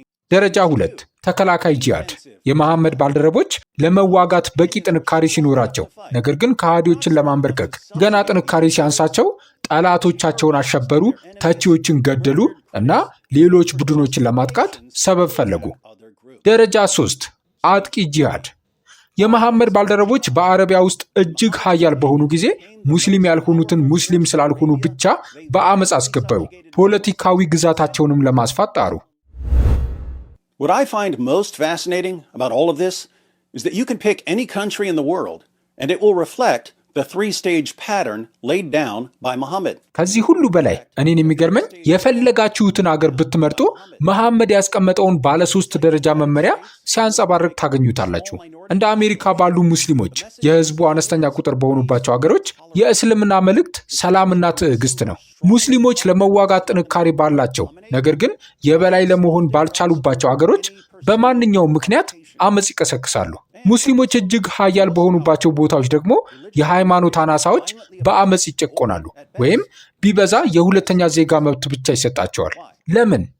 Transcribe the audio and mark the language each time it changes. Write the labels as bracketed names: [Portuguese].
[Amharic] ደረጃ 2 ተከላካይ ጂሃድ። የመሐመድ ባልደረቦች ለመዋጋት በቂ ጥንካሬ ሲኖራቸው፣ ነገር ግን ከሃዲዎችን ለማንበርከክ ገና ጥንካሬ ሲያንሳቸው ጠላቶቻቸውን አሸበሩ፣ ተቺዎችን ገደሉ እና ሌሎች ቡድኖችን ለማጥቃት ሰበብ ፈለጉ። ደረጃ 3 አጥቂ ጂሃድ። የመሐመድ ባልደረቦች በአረቢያ ውስጥ እጅግ ኃያል በሆኑ ጊዜ ሙስሊም ያልሆኑትን ሙስሊም ስላልሆኑ ብቻ በአመፅ አስገበሩ። ፖለቲካዊ ግዛታቸውንም ለማስፋት ጣሩ። [English] What I find most fascinating about all of this is that you can pick any country in the world and it will reflect the three-stage pattern laid down by Muhammad. [Amharic] ከዚህ ሁሉ በላይ እኔን የሚገርመኝ የፈለጋችሁትን አገር ብትመርጡ መሐመድ ያስቀመጠውን ባለ 3 ደረጃ መመሪያ ሲያንጸባርቅ ታገኙታላችሁ። እንደ አሜሪካ ባሉ ሙስሊሞች የህዝቡ አነስተኛ ቁጥር በሆኑባቸው አገሮች የእስልምና መልእክት ሰላምና ትዕግስት ነው። ሙስሊሞች ለመዋጋት ጥንካሬ ባላቸው ነገር ግን የበላይ ለመሆን ባልቻሉባቸው አገሮች በማንኛውም ምክንያት አመፅ ይቀሰቅሳሉ። ሙስሊሞች እጅግ ኃያል በሆኑባቸው ቦታዎች ደግሞ የሃይማኖት አናሳዎች በአመፅ ይጨቆናሉ ወይም ቢበዛ የሁለተኛ ዜጋ መብት ብቻ ይሰጣቸዋል። ለምን?